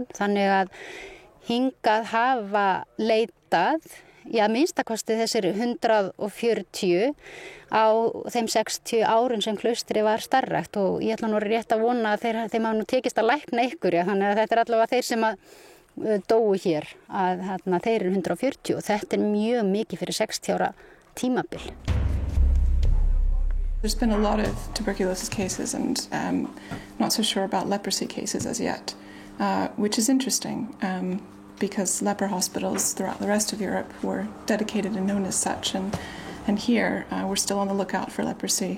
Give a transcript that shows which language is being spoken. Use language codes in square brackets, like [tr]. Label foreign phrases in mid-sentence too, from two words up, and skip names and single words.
[is] Þannig að hingað hafa leitað, minnstakosti þessir 140 á þeim 60 árin sem klaustri var starfrækt og ég ætla nú rétt að vona að þeim hafa nú tekist að lækna ykkur, þannig að þetta er allavega þeir sem að dóu hér, að þeir eru 140 og þetta er mjög mikið fyrir 60 ára tímabil. [en] There's been a lot of tuberculosis cases and not so sure about leprosy cases as yet, which is interesting because leper hospitals throughout the rest of Europe were dedicated and known as such, and here we're still on the lookout for leprosy.